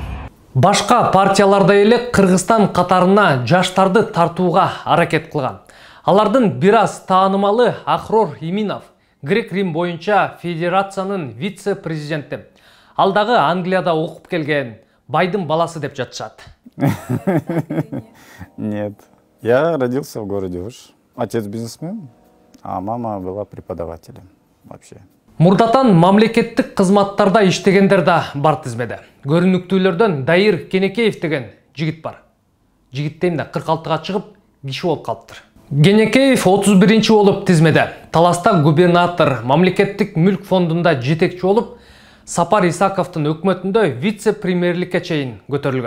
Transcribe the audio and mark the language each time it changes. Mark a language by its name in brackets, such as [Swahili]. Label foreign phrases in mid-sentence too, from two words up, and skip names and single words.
[Kyrgyz] Башка партияларда эле Кыргызстан катарына жаштарды тартууга аракет кылган. Алардын бир аз таанымалы Ахрор Иминов, Грек-Рим боюнча федерациянын вице-президенти. Ал дагы Англияда окуп келген, байдын баласы деп жатышат. [Russian] Нет, я родился в городе Уж. Отец бизнесмен, а мама была преподавателем вообще. [Kyrgyz] Мурдатан мамлекеттик кызматтарда иштегендер да бар тизмеде. Көрүнүктүүлөрдөн Дайыр Кенекеев деген жигит бар. Жигиттен да 46-га чыгып, киши болуп калыптыр. Кенекеев 31-чи болуп тизмеде. Таласта губернатор, мамлекеттик мүлк фондунда жетекчи болуп, Сапар Исаковдун өкмөтүндө вице-премьерликке чейин көтөрүлгөн.